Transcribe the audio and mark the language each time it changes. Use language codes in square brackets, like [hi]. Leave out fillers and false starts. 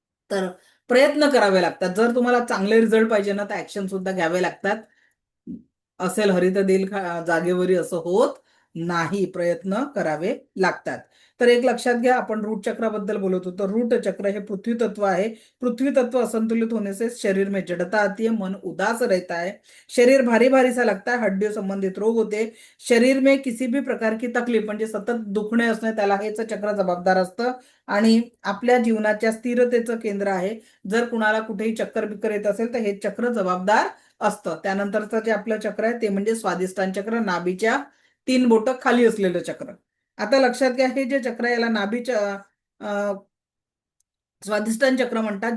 [mr] तर प्रयत्न करावे लागतात. जर तुम्हाला चांगले रिझल्ट पाहिजे ना तर ऍक्शन सुद्धा घ्यावे लागतात. असेल हरित देईल जागेवरी असं होत नाही, प्रयत्न करावे लागतात. तर एक लक्षात घ्या, आपण रूट चक्राबद्दल बोलत होतो. रूट चक्र हे पृथ्वी तत्व आहे. [hi] पृथ्वी तत्व असंतुलित होने से शरीर में जड़ता आती है, मन उदास रहता है, शरीर भारी भारी सा लगता है, हड्डियों संबंधित रोग होते, शरीर में किसी भी प्रकार की तकलीफ [mr] म्हणजे सतत दुखणे असणे त्याला हेच चक्र जबाबदार असतं. आणि आपल्या जीवनाच्या स्थिरतेचं केंद्र आहे. जर कुणाला कुठेही चक्कर बिक्कर येत असेल तर हे चक्र जबाबदार असतं. त्यानंतरचं जे आपलं चक्र आहे ते म्हणजे स्वादिष्टान चक्र, नाभीच्या 3 बोटं खाली असलेलं चक्र. आता लक्षात घ्या, हे जे चक्र याला नाभीच्या स्वादिष्टान चक्र म्हणतात.